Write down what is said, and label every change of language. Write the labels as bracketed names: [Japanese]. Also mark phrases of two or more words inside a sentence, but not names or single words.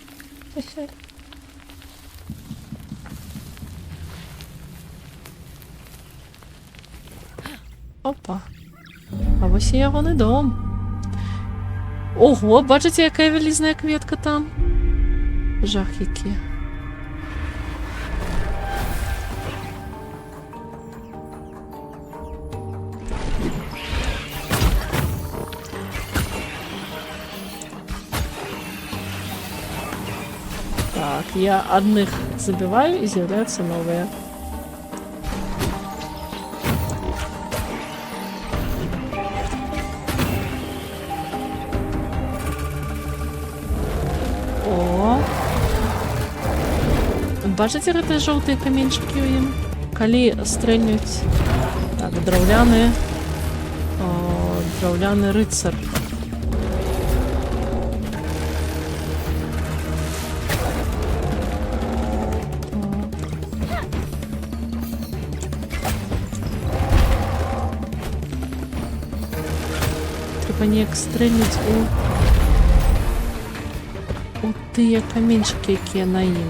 [Belarusian] Опа. А вось і ягоны дом. Ого, бачыце, якая вялізная кветка там? Жах які. [Russian] Так, я одних забиваю и з'являются новые. [Belarusian] О! Бачыце гэтыя жоўтыя каменьчыкі ў ім? Калі стрэльнуць... Так, драўляны рыцар. Неяк стрэльнуць у тыя каменьчыкі, якія на ім.